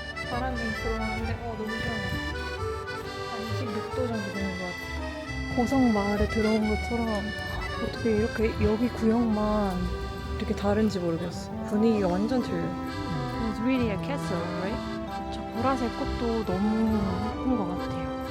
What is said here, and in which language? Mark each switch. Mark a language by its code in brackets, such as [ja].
[ko] 바람이 들어오는데 너무 시원해. 한 26도 정도 되는 것 같아. 고성 마을에 들어온 것처럼 어떻게 이렇게 여기 구역만 이렇게 다른지 모르겠어. 분위기가 완전 틀려. [en] It's really a castle, right? [ko] 저 보라색 꽃도 너무 예쁜 것 같아요.